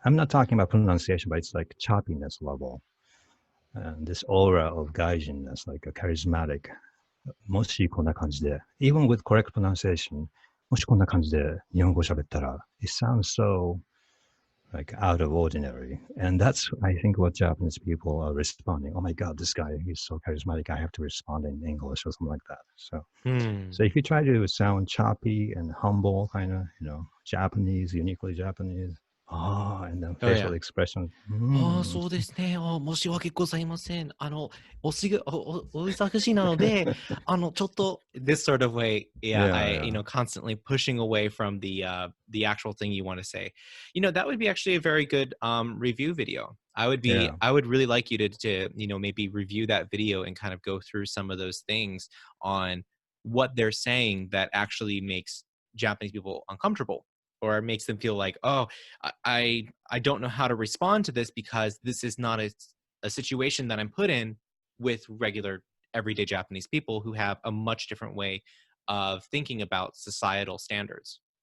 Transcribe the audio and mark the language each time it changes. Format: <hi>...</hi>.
<en>I'm not talking about pronunciation, but it's like choppiness level, and this aura of gaijin-ness, like a charismatic.</en> <ja>もしこんな感じで</ja> <en>even with correct pronunciation,</en> <ja>もしこんな感じで日本語喋ったら</ja> <en>it sounds so like out of ordinary. And that's, I think, what Japanese people are responding. Oh my God, this guy, he's so charismatic. I have to respond in English or something like that. Mm. So if you try to sound choppy and humble, kind of, Japanese, uniquely Japanese, and then Oh facial yeah. expressions,</en> <ja>ああ、そうですね。申し訳ございません。お忙しいなので、ちょっと</ja> <en>this sort of way, yeah, yeah, I, yeah, constantly pushing away from the actual thing you want to say. That would be actually a very good review video. yeah. I would really like you to, maybe review that video and kind of go through some of those things on what they're saying that actually makes Japanese people uncomfortable or makes them feel like, oh, I don't know how to respond to this because this is not a situation that I'm put in with regular everyday Japanese people who have a much different way of thinking about societal standards.</en>